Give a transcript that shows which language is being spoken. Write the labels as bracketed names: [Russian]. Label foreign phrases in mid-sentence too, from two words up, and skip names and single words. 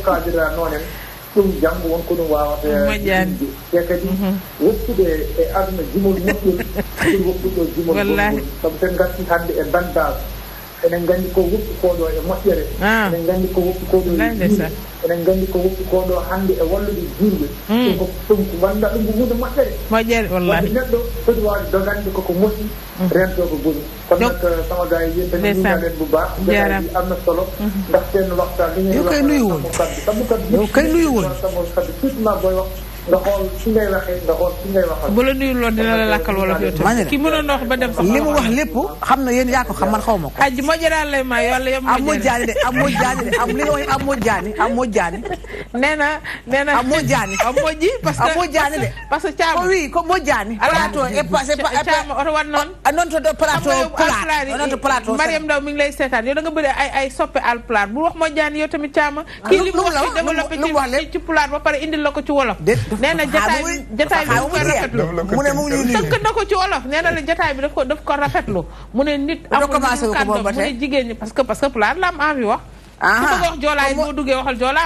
[Fula] kaldira noonen ɗum janngo wonko ɗum wawata moƴƴande te kadi woppude e aduna jumol moƴƴol ɗum woppuɗo jumol goɗɗol sabu sen gatti hannde e bandage enen nganndi ko woppi koɗo e moƴƴere enen nganndi ko woppi koɗo e juurɗe enen nganndi ko woppi koɗo hannde e wallude juurɗe ɗum ko wannda ɗum ko hunde moƴƴere wallahi neɗɗo foti wawde dogande koko moƴƴi rento ko boni [Wolof] kono nak sama gars yi yéen tamit nuyu bu baax jarabi am na solo ndax seen waxtaan li ngeen wax sabu kaddu yow kay nuyu woon sama kaddu surtout ma booy wax nga xool fi ngay waxee nga xool fi ngay waxal bu la nuyu loon dina la lakkal wala yow tamit ki mënoon wax ba dem sax li mu wax lépp xam na yéen yaa ko xam man xaw ma ko [Fula] aji moƴƴeraan lay may wala yom am moƴƴaani de am moƴƴaani de am li nga wax am moƴƴaani am moƴƴaani nee na am moƴƴaani am moƴƴi [French] parce que [Fula] am moƴƴaani de [French] parce que caama [Fula] oui ko moƴƴaani plateau e passé [Wolof] caama oto wat noon [Fula] non to plateau pulaar non to plateau [Wolof] Mariam Ndaw mi ngi lay seetaan yow da nga bëri ay soppe Haalpulaar bu wax moƴƴaani yow tamit caama kii li mu wax développé ci pulaar ba pare indil la ko ci wolof nee na jataay bi daf ko rafetlu mu ne mu ngi tënk na ko ci wolof nee na la jataay bi daf ko rafetlu mu ne nit amul kàddu mu ne jigéen ñi parce que pulaar la am envie wax ku bëgg wax joolaa yi boo duggee waxal joolaa.